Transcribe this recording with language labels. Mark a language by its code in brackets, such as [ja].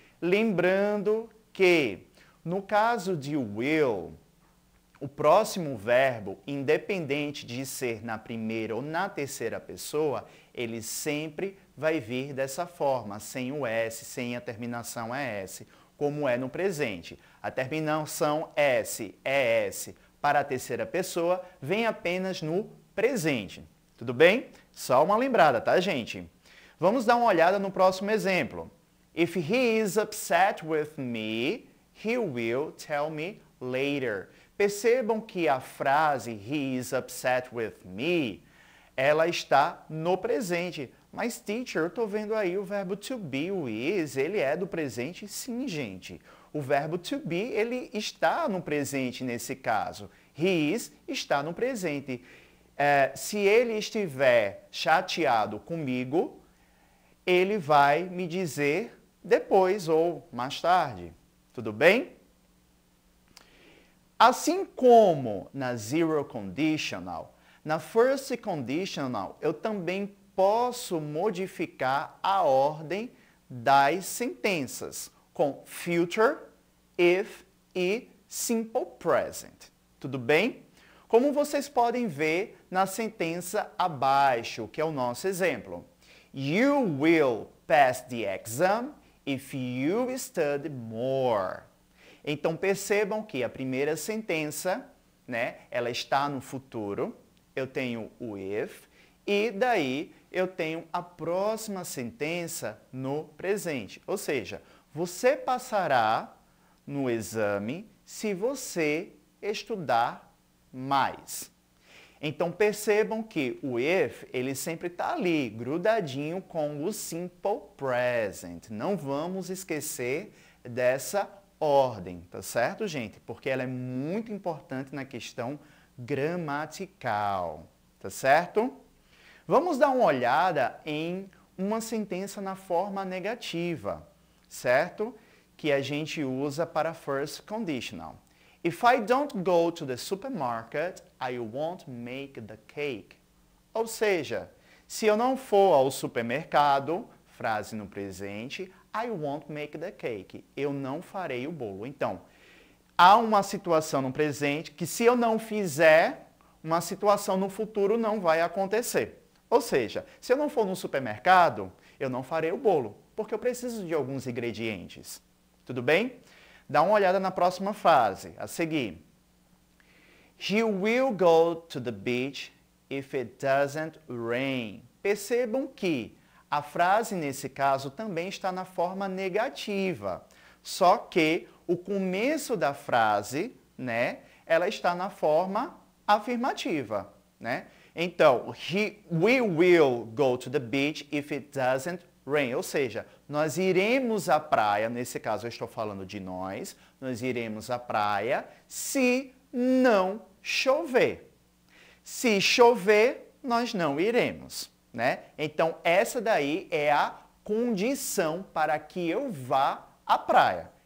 [pt] Lembrando que, no caso de will, o próximo verbo, independente de ser na primeira ou na terceira pessoa, ele sempre vai vir dessa forma, sem o S, sem a terminação ES, como é no presente. A terminação S, ES, para a terceira pessoa, vem apenas no presente. Tudo bem? Só uma lembrada, tá, gente? Vamos dar uma olhada no próximo exemplo. [en] If he is upset with me, he will tell me later. [pt] Percebam que a frase [en] he is upset with me, [pt] ela está no presente. Mas, teacher, eu estou vendo aí o verbo to be, o is, ele é do presente? Sim, gente. O verbo to be, ele está no presente nesse caso. He is está no presente. Se ele estiver chateado comigo, ele vai me dizer depois ou mais tarde. Tudo bem? Assim como na zero conditional, na first conditional, eu também posso modificar a ordem das sentenças com future, if e simple present. Tudo bem? Como vocês podem ver na sentença abaixo, que é o nosso exemplo. [en] You will pass the exam if you study more. [pt] Então, percebam que a primeira sentença, né, ela está no futuro, eu tenho o if, e daí eu tenho a próxima sentença no presente. Ou seja, você passará no exame se você estudar mais. Então, percebam que o if, ele sempre está ali, grudadinho com o simple present. Não vamos esquecer dessa ordem, tá certo, gente? Porque ela é muito importante na questão gramatical, tá certo? Vamos dar uma olhada em uma sentença na forma negativa, certo? Que a gente usa para first conditional. [en] If I don't go to the supermarket, I won't make the cake. [pt] Ou seja, se eu não for ao supermercado, frase no presente, [en] I won't make the cake. [pt] Eu não farei o bolo. Então, há uma situação no presente que se eu não fizer, uma situação no futuro não vai acontecer. Ou seja, se eu não for no supermercado, eu não farei o bolo, porque eu preciso de alguns ingredientes. Tudo bem? Dá uma olhada na próxima frase, a seguir. [en] He will go to the beach if it doesn't rain. [pt] Percebam que a frase, nesse caso, também está na forma negativa. Só que o começo da frase, né, ela está na forma afirmativa, né? [en] Então, we will go to the beach if it doesn't rain. [pt] Ou seja, nós iremos à praia, nesse caso eu estou falando de nós iremos à praia se não chover. Se chover, nós não iremos, né? Então, essa daí é a condição para que eu vá à praia.